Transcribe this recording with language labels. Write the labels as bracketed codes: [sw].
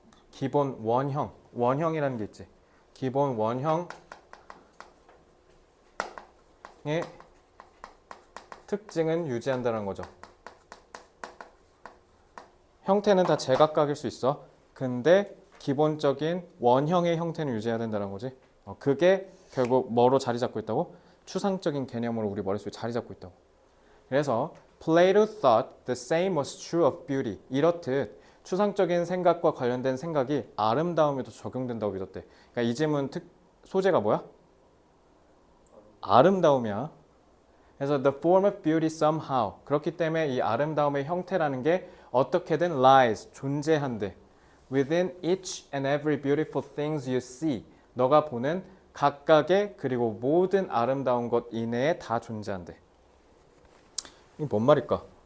[ko] 기본 원형이라는 게 있지. 기본 원형의 특징은 유지한다는 거죠. 형태는 다 제각각일 수 있어. 근데 기본적인 원형의 형태는 유지해야 된다는 거지. 그게 결국 뭐로 자리 잡고 있다고? 추상적인 개념으로 우리 머릿속에 자리 잡고 있다고. 그래서 [en] Plato thought the same was true of beauty. [ko] 이렇듯 추상적인 생각과 관련된 생각이 아름다움에도 적용된다고 믿었대. 그러니까 이 질문 소재가 뭐야? 아름다움이야. 그래서 [en] the form of beauty somehow. [ko] 그렇기 때문에 이 아름다움의 형태라는 게 어떻게든 lies, 존재한대. [en] Within each and every beautiful things you see. [ko] 너가 보는 각각의 그리고 모든 아름다운 것 이내에 다 존재한대. 이게 뭔 말일까?